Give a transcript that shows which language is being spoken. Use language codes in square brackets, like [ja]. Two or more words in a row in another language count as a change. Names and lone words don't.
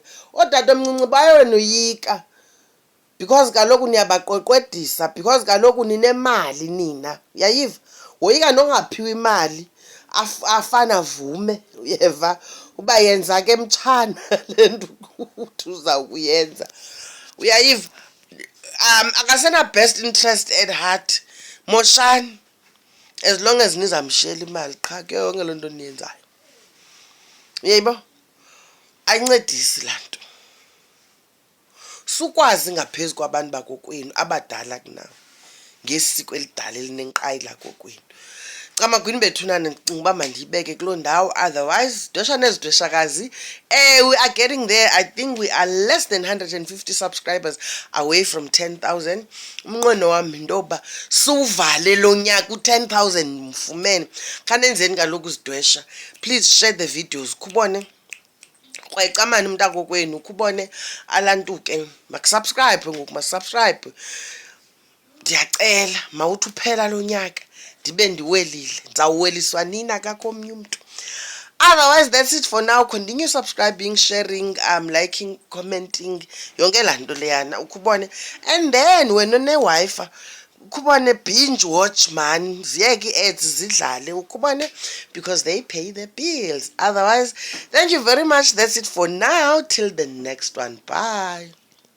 [xh] Ootata omncinci bayonoyika because kaloku niyabaqweqwedisa, because kaloku ninemali nina, uyayiva. Woyika nongaphiwa imali, afana avume, uyeva, uba yenza ke mtshana le nto uthi uza kuyenza, uyayiva. Akasena [en] best interest at heart. [xh] Moshani, [en] as long as [xh] nizamshiyela imali qha ke yonke loo nto niyenzayo, uyayibo, ayincedisi laa nto. Sukwazi ngaphezu kwabantu bakokwenu abadala kunawe ngesiko elidala elinenkqayi lakokwenu. Camagwini bethunana, ndicinga uba mandiyibeke kuloo ndawo, otherwise dwesha nezidweshakazi, [en] we are getting there. I think we are less than 150 subscribers away from 10,000. [xh] Umnqweno wam yinto yoba siwuvale lo nyaka u-10,000 mfumene. Khanenzeni kaloku izidwesha, [en] please share the videos, [xh] khubone kwayicamani umntakokwenu, khubone alantuke, [en] makusubscribe [xh] ngoku, masubscribe. Ndiyacela mawuthi uphela lo nyaka ndibe ndiwelile, ndizawuweliswa nina kakho omnye umntu. [en] Otherwise, that's it for now. Continue subscribing, sharing, liking, commenting, [xh] yonke laa nto leyana, ukhubone. [en] And then wena one-Wi-Fi, Kubone binge watch man, [xh] ziyeke ads zidlale ukubone, [en] because they pay the bills. Otherwise, thank you very much. That's it for now. Till the next one. Bye.